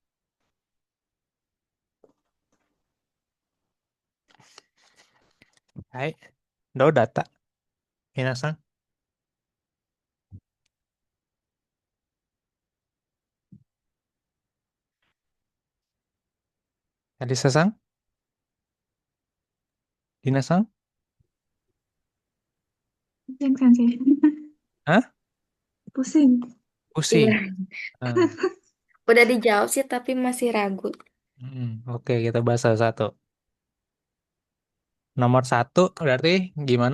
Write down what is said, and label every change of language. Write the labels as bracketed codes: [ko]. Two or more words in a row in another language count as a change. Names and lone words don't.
[ja] はい。どうだった皆さん。アリサさん、リナさん、 [id] Pusing kan sih? Hah? Pusing. Pusing. Iya, Ah, udah dijawab sih tapi masih ragu. Oke, kita bahas satu. Nomor satu berarti gimana?